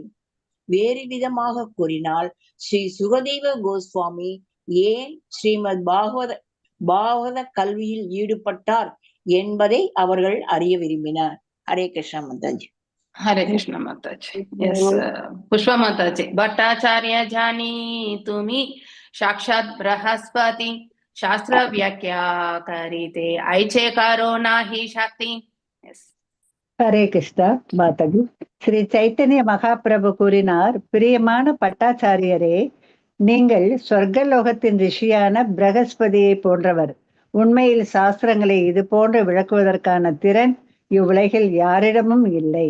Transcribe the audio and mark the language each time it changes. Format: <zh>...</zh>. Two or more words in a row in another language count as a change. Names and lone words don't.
<ta>வேறு விதமாக கூறினால், ஸ்ரீ சுகதேவ கோஸ்வாமி ஏன் ஸ்ரீமத் பாகவத கல்வியில் ஈடுபட்டார் என்பதை அவர்கள் அறிய விரும்பினார். ஹரே கிருஷ்ண மாதாஜி. ஹரே கிருஷ்ண மாதாஜி. எஸ் புஷ்ப மாதாஜி.</ta> <bn>ভট্টাচার্য জানি তুমি সাক্ষাৎ বৃহস্পতি শাস্ত্র ব্যাখ্যা করিতে ঐছে কারো নাহি শক্তি.</bn> <ta>எஸ் ஹரே கிருஷ்ணா மாதாஜி. ஸ்ரீ சைத்தன்ய மகாபிரபு கூறினார்: பிரியமான பட்டாச்சாரியரே, நீங்கள் சொர்க்கலோகத்தின் ரிஷியான பிரகஸ்பதியை போன்றவர். உண்மையில் சாஸ்திரங்களை இது போன்று விளக்குவதற்கான திறன் இவ்வுலகில் யாரிடமும் இல்லை.</ta>